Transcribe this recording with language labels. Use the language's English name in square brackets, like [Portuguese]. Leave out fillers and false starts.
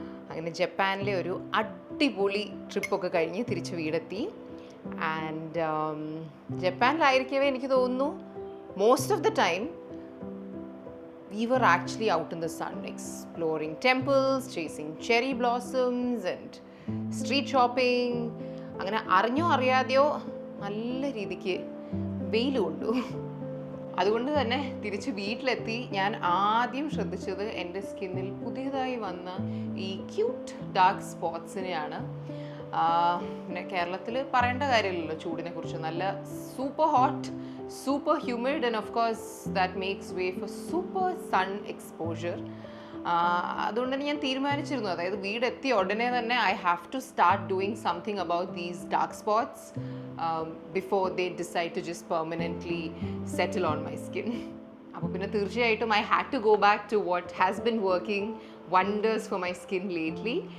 [Malayalam] അങ്ങനെ ജപ്പാനിലെ ഒരു അടിപൊളി ട്രിപ്പൊക്കെ കഴിഞ്ഞ് തിരിച്ച് വീടെത്തി. ആൻഡ് ജപ്പാനിലായിരിക്കവേ എനിക്ക് തോന്നുന്നു [English] Most of the time we were actually out in the sun, exploring temples, chasing cherry blossoms and street shopping. [Malayalam] അങ്ങനെ അറിഞ്ഞോ അറിയാതെയോ നല്ല രീതിക്ക് വെയിൽ കൊണ്ടു. അതുകൊണ്ട് തന്നെ തിരിച്ച് വീട്ടിലെത്തി ഞാൻ ആദ്യം ശ്രദ്ധിച്ചത് എൻ്റെ സ്കിന്നിൽ പുതിയതായി വന്ന ഈ ക്യൂട്ട് ഡാർക്ക് സ്പോട്ട്സിനെയാണ്. പിന്നെ കേരളത്തിൽ പറയേണ്ട കാര്യമില്ലല്ലോ ചൂടിനെ കുറിച്ച്. [English] നല്ല super hot, super humid, and of course that makes way for super sun exposure. [Malayalam] അതുകൊണ്ട് തന്നെ ഞാൻ തീരുമാനിച്ചിരുന്നു, അതായത് വീടെത്തിയ ഉടനെ തന്നെ [English] I have to start doing something about these dark spots before they decide to just permanently settle on my skin. [Malayalam] അപ്പോൾ പിന്നെ തീർച്ചയായിട്ടും [English] I had to go back to what has been working wonders for my skin lately.